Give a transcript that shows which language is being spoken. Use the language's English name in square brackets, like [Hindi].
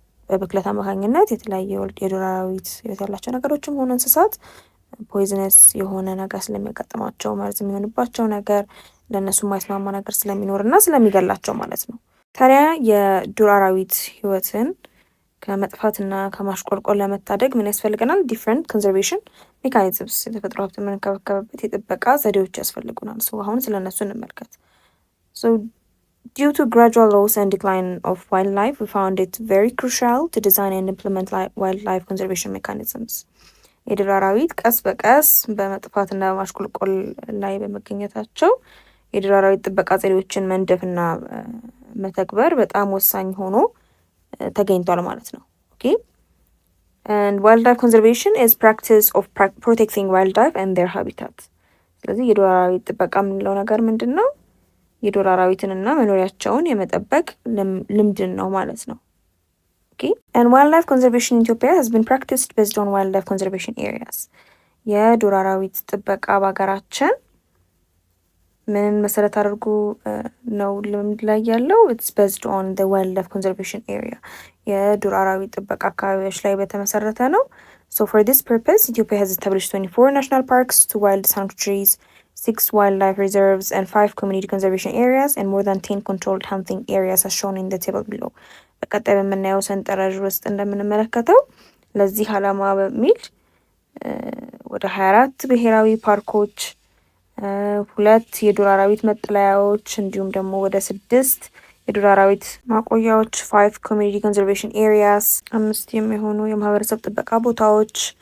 [Amharic] በብክለት አማካኝነት የተለያየ የዱር አራዊት ያላቸው ነገሮችም ሆነ እንስሳት ፖይዝነስ የሆነ ነገር ስለሚያጋጥማቸው መርዝ የሚሆንባቸው ነገር ለእነሱ የማይስማማ ነገር ስለሚኖር እና ስለሚገላቸው ማለት ነው። ታዲያ የዱር አራዊት ህይወትን ከመጥፋትና ከማሽቆልቆል ለመታደግ ምን ያስፈልገናል? [English] ዲፍረንት ኮንዘርቬሽን ሜካኒዝምስ [Amharic] የተፈጥሮ ሀብት የምንከባከብበት የጥበቃ ዘዴዎች ያስፈልጉናል። አሁን ስለ እነሱ እንመልከት። [English] Due to gradual loss and decline of wildlife, we found it very crucial to design and implement wildlife conservation mechanisms. [Amharic] የዱር አራዊት ቀስ በቀስ በመጥፋትና በማሽቆልቆል ላይ በመገኘታቸው የዱር አራዊት ጥበቃ ዘዴዎችን መንደፍና መተግበር በጣም ወሳኝ ሆኖ ተገኝቷል ማለት ነው። [English] Okay? And wildlife conservation is practice of protecting wildlife and their habitat. [Amharic] ስለዚህ የዱር አራዊት ጥበቃ የምንለው ነገር ምንድን ነው? የዱር አራዊትንና መኖሪያቸውን የመጠበቅ ልምድን ነው ማለት ነው። [English] Okay? And wildlife conservation in Ethiopia has been practiced based on wildlife conservation areas. [Amharic] የዱር አራዊት ጥበቃ በሀገራችን ምን መሰረት አድርጎ ነው ልምድ ላይ ያለው? [English] It's based on the wildlife conservation area. [Amharic] የዱር አራዊት ጥበቃ አካባቢዎች ላይ በተመሰረተ ነው። [English] So for this purpose, Ethiopia has established 24 national parks, 2 wild sanctuaries, 6 wildlife reserves, and 5 community conservation areas, and more than 10 controlled hunting areas as shown in the table below. [Amharic] በቀጣይ በምናየው ሰንጠረዥ ውስጥ እንደምንመለከተው ለዚህ ዓላማ በሚል ወደ 24 ብሔራዊ ፓርኮች፣ 2 የዱር አራዊት መጠለያዎች እንዲሁም ደግሞ ወደ 6 የዱር አራዊት ማቆያዎች [English] 5 community conservation areas [Amharic] 5 የሚሆኑ የማህበረሰብ ጥበቃ ቦታዎች